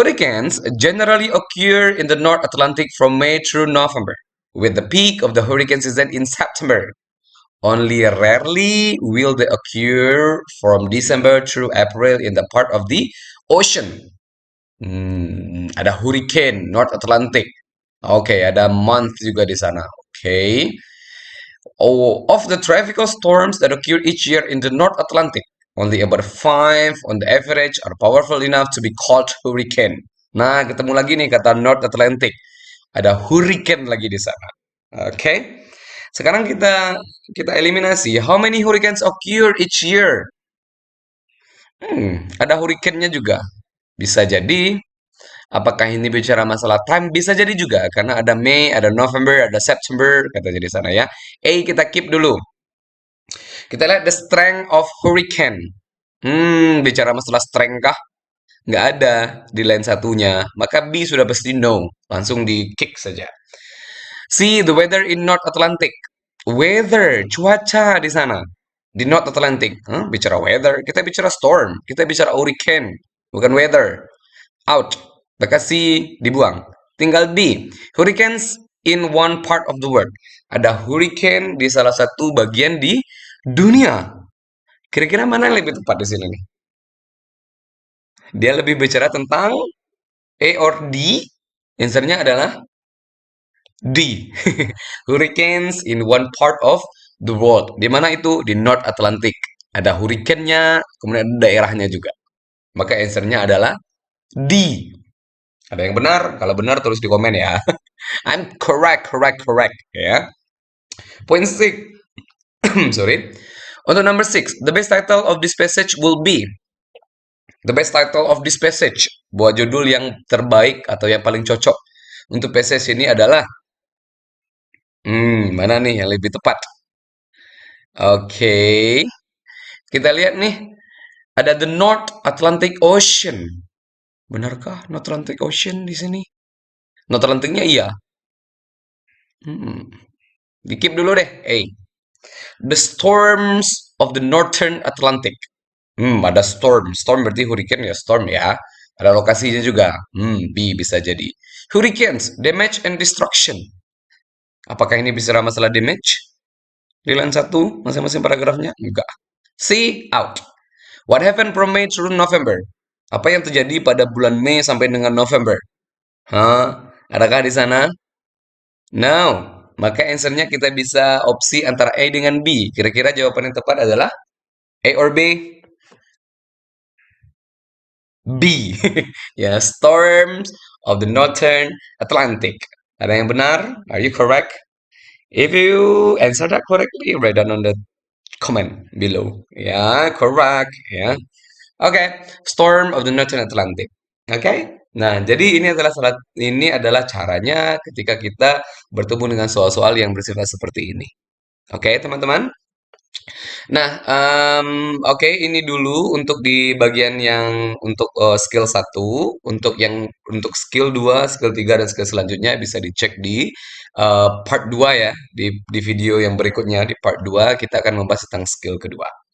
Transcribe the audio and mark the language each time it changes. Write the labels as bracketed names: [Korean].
[English] Hurricanes generally occur in the North Atlantic from May through November, with the peak of the hurricane season in September. Only rarely will they occur from December through April in the part of the ocean. [Indonesian] Ada hurricane North Atlantic. Oke, ada month juga di sana. Oke. [English] Oh, of the tropical storms that occur each year in the North Atlantic, only about five on the average are powerful enough to be called hurricane. [Indonesian] Nah, ketemu lagi nih kata North Atlantic. Ada hurricane lagi di sana. Oke. Sekarang kita kita eliminasi. [English] How many hurricanes occur each year? [Indonesian] Ada hurricane-nya juga. Bisa jadi apakah ini bicara masalah time? Bisa jadi juga, karena ada Mei, ada November, ada September, kata jadi sana ya. A kita keep dulu. Kita lihat [English] the strength of hurricane. [Indonesian] Bicara masalah strength kah? Nggak ada di line satunya. Maka B sudah pasti no. Langsung di kick saja. [English] C, the weather in North Atlantic. [Indonesian] Weather, cuaca di sana. Di North Atlantic. Bicara weather, kita bicara storm. Kita bicara hurricane. Bukan weather. Out. Maka C dibuang. Tinggal D. [English] Hurricanes in one part of the world. [Indonesian] Ada hurricane di salah satu bagian di dunia. Kira-kira mana yang lebih tepat di sini nih? Dia lebih bicara tentang A or D. Answernya adalah D. [English] Hurricanes in one part of the world. [Indonesian] Di mana itu? Di North Atlantic. Ada hurricane-nya, kemudian ada daerahnya juga. Maka answernya adalah D. Ada yang benar? Kalau benar tulis di komen ya. [English] I'm correct, correct, correct. [Indonesian] Ya. Point six. Sorry. Untuk [English] number six, the best title of this passage will be the best title of this passage. [Indonesian] Buat judul yang terbaik atau yang paling cocok untuk passage ini adalah mana nih yang lebih tepat? Oke. Kita lihat nih, ada the North Atlantic Ocean. Benarkah North Atlantic Ocean di sini? North Atlantic-nya iya. Dikip dulu deh. [English] The storms of the Northern Atlantic. [Indonesian] Ada storm. Storm berarti hurricane ya, storm ya. Ada lokasinya juga. B bisa jadi. [English] Hurricanes, damage and destruction. [Indonesian] Apakah ini bicara masalah damage? Di line 1, masing-masing paragrafnya? Enggak. C, out. [English] What happened from May through November? [Indonesian] Apa yang terjadi pada bulan Mei sampai dengan November? Adakah di sana? No. Maka answernya kita bisa opsi antara A dengan B. Kira-kira jawaban yang tepat adalah A or B? B. Ya, storms of the Northern Atlantic. Ada yang benar? [English] Are you correct? If you answer that correctly, write down on the comment below. [Indonesian] Ya, correct. Ya. Oke, storm of the Northern Atlantic. Oke. Nah, jadi ini adalah caranya ketika kita bertemu dengan soal-soal yang bersifat seperti ini. Oke, teman-teman. Nah, oke, ini dulu untuk di bagian yang untuk skill 1, untuk skill 2, skill 3 dan skill selanjutnya bisa dicek di part 2 ya, di video yang berikutnya di part 2 kita akan membahas tentang skill kedua.